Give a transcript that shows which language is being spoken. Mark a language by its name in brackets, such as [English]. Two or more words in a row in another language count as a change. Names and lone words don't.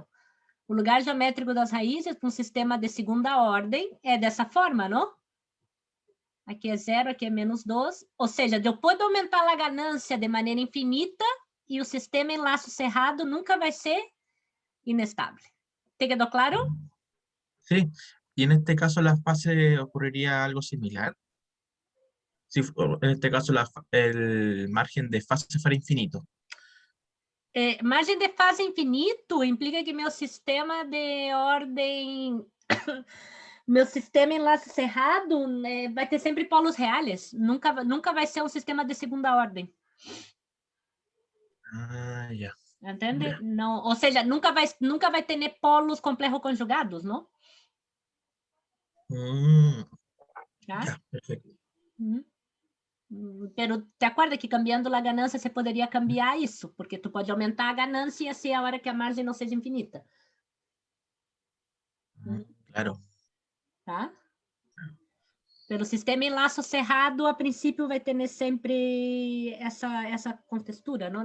[Portuguese] O lugar geométrico das raízes para um sistema de segunda ordem é dessa forma, não? Aqui é 0, aqui é menos 2. Ou seja, eu posso aumentar a ganância de maneira infinita e o sistema em laço cerrado nunca vai ser inestável. [Spanish] ¿Te quedó claro? Sí. Y en este caso la fase ocurriría algo similar. Si en este caso el margen de fase fuera infinito. [Portuguese] Margem de fase infinito implica que meu sistema de ordem... meu sistema em laço cerrado vai ter sempre polos reais. Nunca vai ser um sistema de segunda ordem. [Spanish] Ah, ya. [Portuguese] Entende? [English] Yeah. [Portuguese] Não, ou seja, nunca vai ter polos complejos conjugados, não? Tá? [Spanish] Ya, perfecto. [Portuguese] Pero te acorda que cambiando a ganância você poderia cambiar isso, porque tu pode aumentar a ganância e assim a hora que a margem não seja infinita. [Spanish] Claro. [Portuguese] Tá? Pelo sistema em laço cerrado, a princípio vai ter sempre essa contextura, não?